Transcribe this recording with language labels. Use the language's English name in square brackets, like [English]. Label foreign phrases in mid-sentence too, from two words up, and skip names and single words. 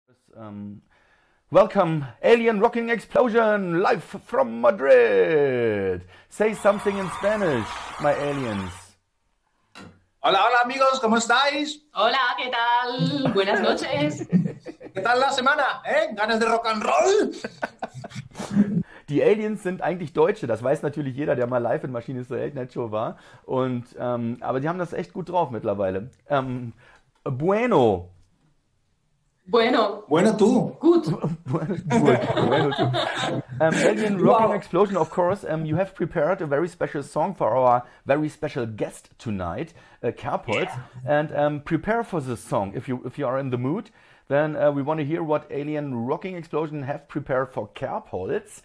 [English] welcome, Alien Rocking Explosion, live from Madrid. Say something in Spanish, my aliens. [Spanish] Hola, hola amigos, ¿cómo estáis? Hola, ¿qué tal? Buenas noches. ¿Qué tal la semana? ¿Ganas de [English] Rock and Roll? [German] Die Aliens sind eigentlich Deutsche, das weiß natürlich jeder, der mal live in Maschine zur Late Night Show war. Und, aber die haben das echt gut drauf mittlerweile. [Spanish] Bueno. Bueno. Bueno, tú. [German] Gut. [Spanish] Bueno, [English] too. Alien Rocking Explosion, of course, you have prepared a very special song for our very special guest tonight, Kärbholz. Yeah. And prepare for this song if you are in the mood. Then we want to hear what Alien Rocking Explosion have prepared for Kärbholz.